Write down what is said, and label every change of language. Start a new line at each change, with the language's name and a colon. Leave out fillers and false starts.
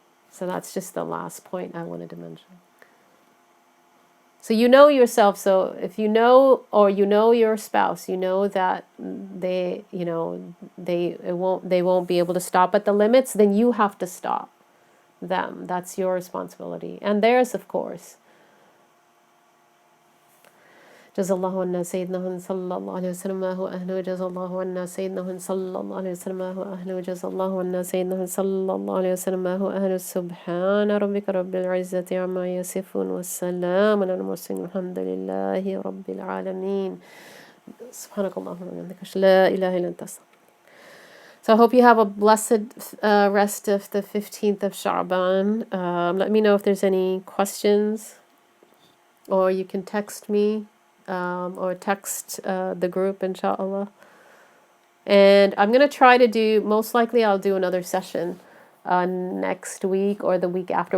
English: So that's just the last point I wanted to mention. So you know yourself. So if you know, or you know your spouse, you know that they won't be able to stop at the limits, then you have to stop them. That's your responsibility, and theirs, of course.
Arabic: جزا الله عنا سيدنا صلى الله عليه وسلم ما هو أهله جزا الله عنا سيدنا صلى الله عليه وسلم ما هو أهله جزا الله عنا سيدنا صلى الله عليه وسلم ما هو أهله سبحان ربك رب العزة عما يصفون والسلام على المرسلين الحمد لله رب العالمين سبحانك اللهم وبحمدك لا إله إلا أنت.
English: So I hope you have a blessed rest of the 15th of Sha'ban. Let me know if there's any questions, or you can text me. Or text the group, inshallah. And I'm going to try to do, most likely I'll do another session next week or the week after.